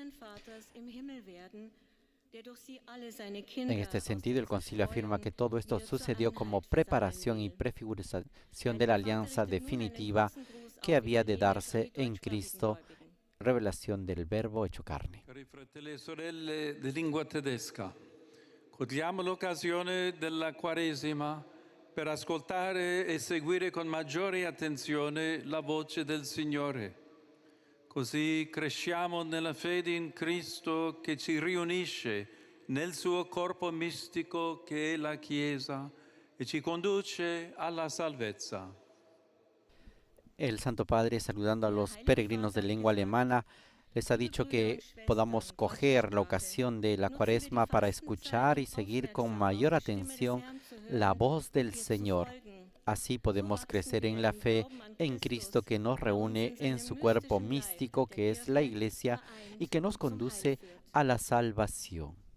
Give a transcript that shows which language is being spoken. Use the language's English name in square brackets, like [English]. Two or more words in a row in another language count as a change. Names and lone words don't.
[Spanish] En este sentido, el Concilio afirma que todo esto sucedió como preparación y prefiguración de la alianza definitiva que había de darse en Cristo, revelación del Verbo hecho carne. [Italian] Cari fratelli e sorelle di lingua tedesca, cogliamo l'occasione della Quaresima per ascoltare e seguire con maggiore attenzione la voce del Signore. Così cresciamo nella fede in Cristo che ci riunisce nel suo corpo mistico che è la Chiesa e ci conduce alla salvezza. [Spanish] El Santo Padre, saludando a los peregrinos de lengua alemana, les ha dicho que podamos coger la ocasión de la Cuaresma para escuchar y seguir con mayor atención la voz del Señor. Así podemos crecer en la fe en Cristo que nos reúne en su cuerpo místico que es la Iglesia y que nos conduce a la salvación.